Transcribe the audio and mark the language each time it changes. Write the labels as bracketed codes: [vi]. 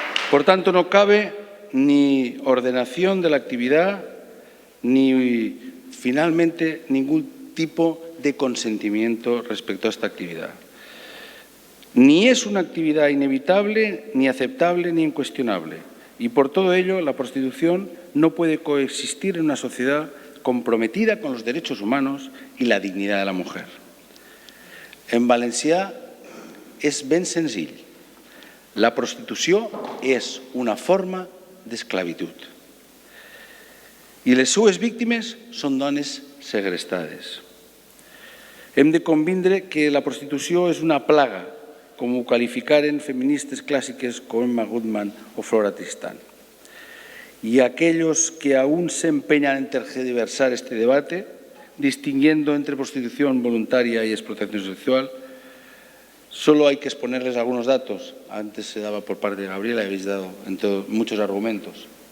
[es] Por tanto, no cabe ni ordenación de la actividad ni, finalmente, ningún tipo de consentimiento respecto a esta actividad. Ni es una actividad inevitable, ni aceptable, ni incuestionable. Y por todo ello, la prostitución no puede coexistir en una sociedad comprometida con los derechos humanos y la dignidad de la mujer. [ca] En valencià és ben senzill. La prostitució és una forma d'esclavitud. I les seues víctimes són dones segrestades. Hem de convindre que la prostitució és una plaga, com ho qualificaren feministes clàssiques com Emma Goodman o Flora Tristán. [es] Y aquellos que aún se empeñan en tergiversar este debate, distinguiendo entre prostitución voluntaria y explotación sexual, solo hay que exponerles algunos datos. Antes se daba por parte de Gabriela, habéis dado muchos argumentos.